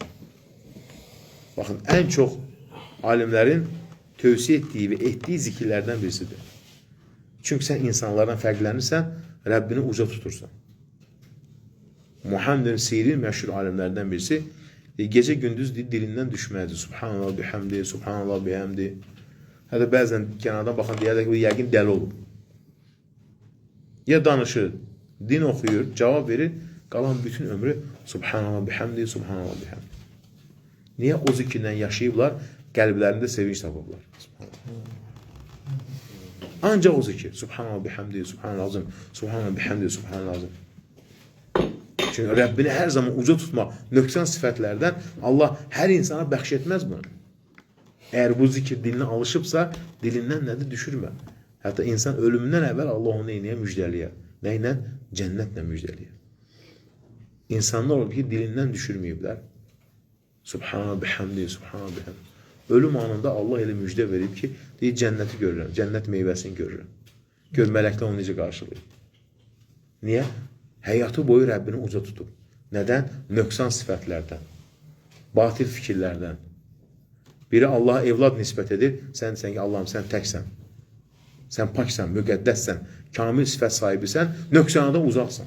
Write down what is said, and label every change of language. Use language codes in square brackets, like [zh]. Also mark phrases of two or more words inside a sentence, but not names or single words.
[az] Baxın, ən çox alimlərin tövsiyə etdiyi və etdiyi zikirlərdən birisidir. Çünki sən insanlardan fərqlənirsən, Rəbbini uca tutursan. Muhammed Sirin məşhur alimlərdən birisi gecə gündüz dilindən düşməlidir. [ar] سبحان الله بحمده، سبحان الله بحمده. [az] Hətta bəzən kənardan baxan deyərlər ki, yəqin dəli olub. Ya danışır, din oxuyur, cavab verir, qalan bütün ömrü [ar] سبحان الله بحمده، سبحان الله بحمده. [az] Niyə o zikirlə yaşayıblar, qəlblərində sevinç tapıblar. Ancaq o zikir. [ar] سبحان الله بحمده، سبحان الله العظيم، سبحان الله بحمده، سبحان الله العظيم. [az] Çünki Rəbbini hər zaman uca tutmaq, nöqsan sifətlərdən Allah hər insana bəxş etməz bunu. Əgər bu zikir dilinə alışıbsa, dilindən nədir? Düşürmə. Hətta insan ölümündən əvvəl Allah onu neynəyə? Müjdəliyər. Nə ilə? Cənnətlə müjdəliyər. İnsanlar olur ki, dilindən düşürməyiblər. [ar] سبحان الله بحمده، سبحان الله بحمده. [az] Ölüm anında Allah elə müjdə verib ki, deyir, cənnəti görürəm, cənnət meyvəsini görürəm. Gör, mələklər onu necə qarşılayır. Niyə? Həyatı boyu Rəbbini uca tutub. Nədən? Nöqsan sifətlərdən, batil fikirlərdən. Biri Allaha evlad nisbət edir, sən desən ki, Allahım, sən təksən, sən paksən, müqəddəssən, kamil sifət sahibisən, nöqsanadan uzaqsan.